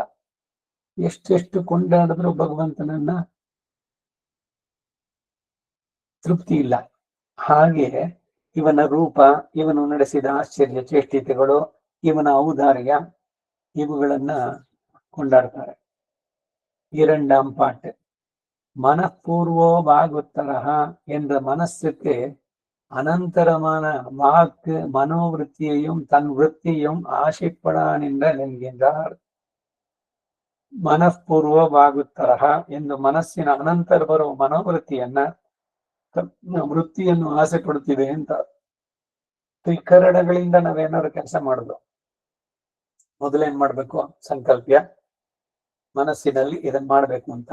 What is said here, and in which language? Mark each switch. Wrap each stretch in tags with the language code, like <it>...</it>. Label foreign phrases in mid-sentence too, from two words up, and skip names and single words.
<kn>ಎಷ್ಟೆಷ್ಟು ಕೊಂಡಾಡಿದ್ರು ಭಗವಂತನನ್ನ ತೃಪ್ತಿ ಇಲ್ಲ. ಹಾಗೆ ಇವನ ರೂಪ, ಇವನು ನಡೆಸಿದ ಆಶ್ಚರ್ಯ ಚೇಷ್ಟಿತೆಗಳು, ಇವನ ಔದಾರ್ಯ, ಇವುಗಳನ್ನ ಕೊಂಡಾಡ್ತಾರೆ.</kn> <ta>2ஆம் பாட்டு.</ta> <sa>मनःपूर्वो वागुत्तरः</sa> <ta>என்ற மனசுக்கு அனந்தரமான வாக்கு மனோவிருத்தியையும் தன் விருத்தியும் ஆசைப்படான் என்கின்றார்.</ta> <sa>ಮನಃಪೂರ್ವ ವಾಗುತ್ತರಹ</sa> <kn>ಎಂದು ಮನಸ್ಸಿನ ಅನಂತರ ಬರುವ ಮನೋವೃತ್ತಿಯನ್ನ ವೃತ್ತಿಯನ್ನು ಆಸೆ ಪಡುತ್ತಿದೆ ಅಂತ. ತ್ರಿಕರಣಗಳಿಂದ ನಾವೇನಾದ್ರು ಕೆಲಸ ಮಾಡುದು, ಮೊದಲೇನ್ ಮಾಡ್ಬೇಕು? ಸಂಕಲ್ಪ್ಯ, ಮನಸ್ಸಿನಲ್ಲಿ ಇದನ್ ಮಾಡ್ಬೇಕು ಅಂತ.</kn>